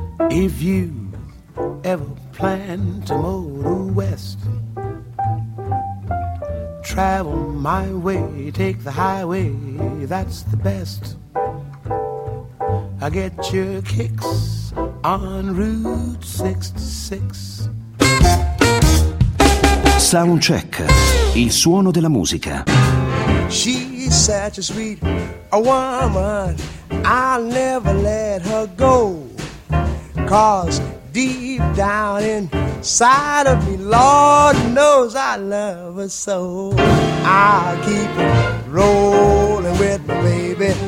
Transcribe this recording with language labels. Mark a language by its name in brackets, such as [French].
[English] If you ever plan to motor west, travel my way, take the highway, that's the best. I get your kicks on Route 66. [Italian] Soundcheck, il suono della musica. [English] She's such a sweet a woman, I'll never let her go. Cause deep down inside of me, Lord knows I love her so. I'll keep rolling with my baby.